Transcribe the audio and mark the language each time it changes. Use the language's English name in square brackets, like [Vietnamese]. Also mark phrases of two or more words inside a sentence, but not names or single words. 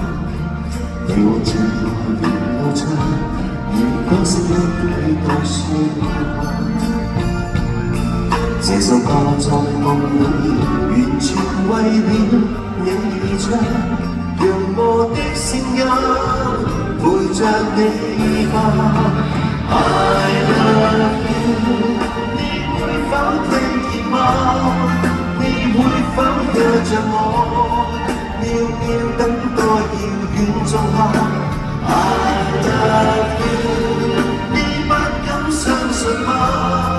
[Cantonese] 你我最愛沿路唱，如歌聲一幾多説話。這首歌在夢裏完全為了你而唱，讓我的聲音陪着你吧。 [English] I love you， [Cantonese] 你會否聽見嗎？你會否約着我，秒秒等待遙遠中刻。 [English] I love you， [Cantonese] 你不敢相信嗎？